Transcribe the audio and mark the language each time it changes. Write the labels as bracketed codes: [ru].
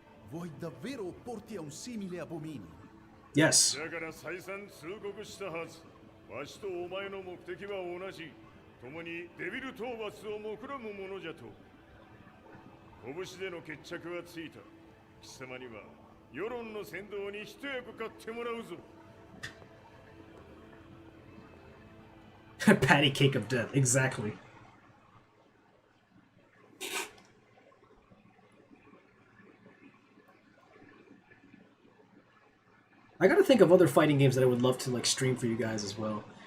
[it] Vuoi davvero opporti a un simile abominio? [en] Yes. [ja] だから再三通告したはず。わしとお前の目的は同じ。共にデビル討伐を目論むものじゃと。拳での決着はついた。貴様には世論の先導に一役買ってもらうぞ。 [en] Patty cake of death, exactly. I gotta think of other fighting games that I would love to like stream for you guys as well.